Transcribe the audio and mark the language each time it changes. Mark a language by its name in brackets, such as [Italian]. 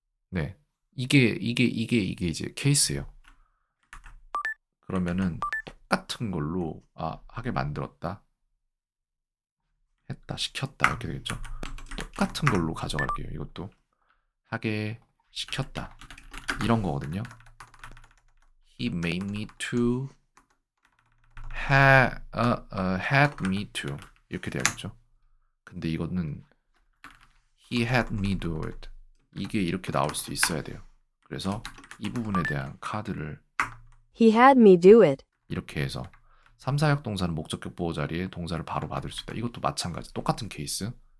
[Korean] 네, 이게 이제 케이스예요. 그러면은 똑같은 걸로 하게 만들었다, 했다, 시켰다 이렇게 되겠죠. 똑같은 걸로 가져갈게요. 이것도 하게 시켰다 이런 거거든요. [English] He made me to had me to [Korean] 이렇게 돼야겠죠. 근데 이거는 [English] he had me do it [Korean] 이게 이렇게 나올 수 있어야 돼요. 그래서 이 부분에 대한 카드를 [English] He had me do it. [Korean] 이렇게 해서 3, 4역 동사는 목적격 보호 자리에 동사를 바로 받을 수 있다. 이것도 마찬가지 똑같은 케이스.